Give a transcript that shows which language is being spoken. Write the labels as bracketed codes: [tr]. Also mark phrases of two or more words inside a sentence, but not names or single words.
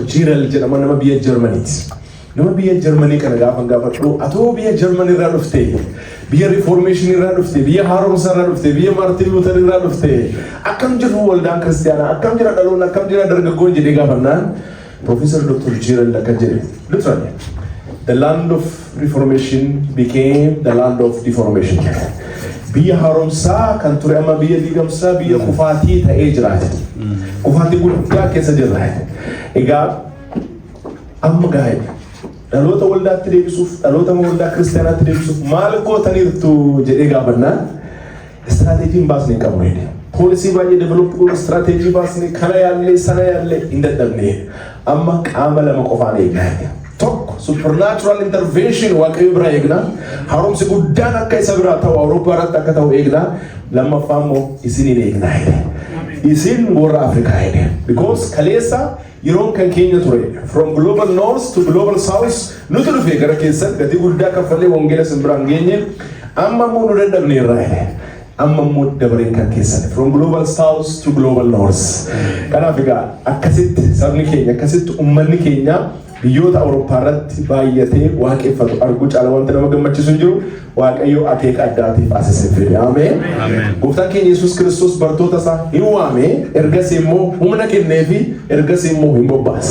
[om] Jirel jedhama nama biyya Germaniiti. Nama biyya Germanii kana gaafadhu atoo biyya Germanii irraa dhufte biyya Reformation irraa dhufte biyya Haaromsaa irraa dhufte biyya Martin Luther irraa dhufte akkam jiru waldaan kiristaanaa akkam jira dhaloonni akkam jira dargaggoon jedhee gaafannaan Professor Dr. Jirel akka jedhe [en] literally the land of Reformation became the land of deformation. [om] Biyya Haaromsaa kan ture amma biyya diigamsaa biyya kufaatii ta'ee jiraate. Kufaatii guddaa keessa jiraate. Egaa amma gaa'e dhaloota waldaatti deebisuuf dhaloota waldaa kiristaanaatti deebisuuf maal gootaniirtu jedhee gaafannaan istiraatiijiin baasnee qabu jedhe. Poolisii baay'ee develop godhu istiraatiijii baasnee kana yaallee sana yaallee hin dadhabne amma qaama lama qofaan eegnaa. [en] Tokko supernatural intervention waaqayyo biraa eegnaa. [om] Haaromsi guddaan akka isa biraa ta'u Awurooppaa irratti akka ta'u eegnaa. Lammaffaa immoo isiniin eegnaa jedhe. Isin warra Afrikaa jedhe. Because kaleessa yeroon kan keenya ture [en] from global north to global south [om] nuti dhufee gara keessan gatii guddaa kaffallee wangeela sin biraan geenye amma immoo nu dadhabne irraa jedhe. Amma immoo dabareen kan keessan [en] from global south to global north. [om] Kanaaf egaa akkasitti sabni keenya akkasitti uummanni keenya biyyoota Awurooppaa irratti baay'atee waaqeffatu arguu caala wanta nama gammachiisu hin jiru waaqayyo akeeka addaatiif asesseefee. Ameen. Gooftaan keenya Yesuus Kiristoos bartoota isaa hin waame ergasii immoo humna kennee fi ergasii immoo hin bobbaase.